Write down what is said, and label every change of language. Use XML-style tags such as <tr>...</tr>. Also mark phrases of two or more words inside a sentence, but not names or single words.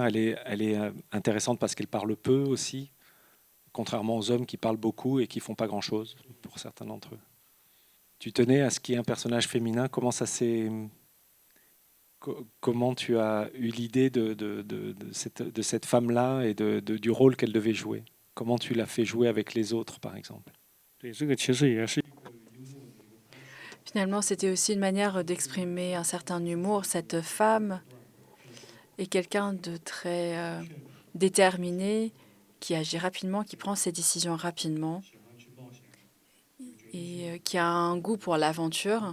<fr>Elle est intéressante parce qu'elle parle peu aussi, contrairement aux hommes qui parlent beaucoup et qui font pas grand-chose pour certains d'entre eux. Tu tenais à ce qu'il y ait un personnage féminin. Comment tu as eu l'idée de cette femme-là et du rôle qu'elle devait jouer? Comment tu l'as fait jouer avec les autres, par exemple?</fr> <zh>对，这个其实也是</zh> <fr>Finalement, c'était aussi une manière d'exprimer un certain humour. Cette femme est quelqu'un de très déterminé, qui agit rapidement, qui prend ses décisions rapidement et qui a un goût pour l'aventure.</fr>